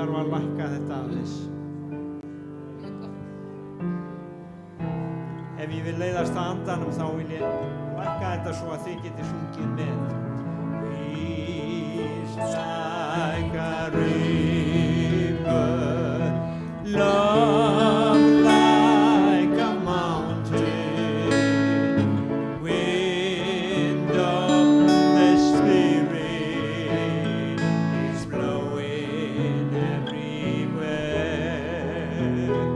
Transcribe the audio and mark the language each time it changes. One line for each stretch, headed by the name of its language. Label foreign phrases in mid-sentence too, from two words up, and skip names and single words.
Icelandic: lækka þetta aðeins. Ef ég vil leiðast að andanum þá vil ég lækka þetta svo að þið geti sungið með.
English: Peace like a river, love like a mountain, wind of the Spirit is blowing everywhere.